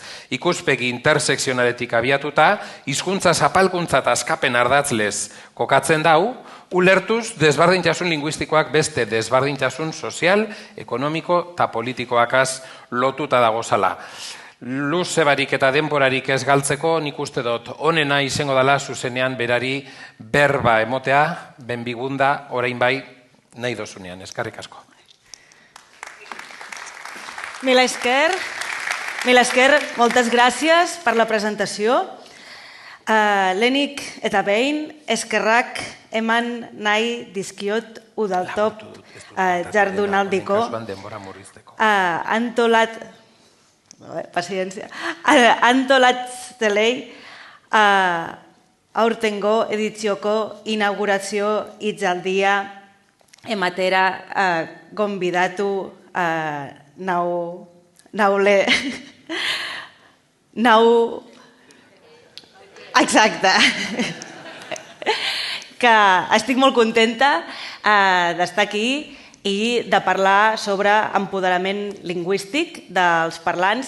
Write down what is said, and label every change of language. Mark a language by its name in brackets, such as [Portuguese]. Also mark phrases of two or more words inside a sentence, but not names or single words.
[Basque] Ikuspegi intersekzionaletik abiatuta, hizkuntza zapalkuntza eta askapen ardatzlez kokatzen dau, ulertuz desbardintasun linguistikoak beste desbardintasun sozial, ekonomiko eta politikoakaz lotuta dagozala. Luze barik eta denborarik ez galtzeko, nik uste dut onena izango dela zuzenean berari berba emotea, benbigunda, orain bai, nahi dozunean, eskerrik asko. Mila esker, [Catalan] moltes gràcies per la presentació. [Basque] Lehenik eta behin, eskerrak eman nahi dizkiot udaltop jardunaldiko antolatzelei aurtengo editzioko inaugurazio hitzaldia ematera gonbidatu [Catalan] exacte, que estic molt contenta d'estar aquí i de parlar sobre empoderament lingüístic dels parlants.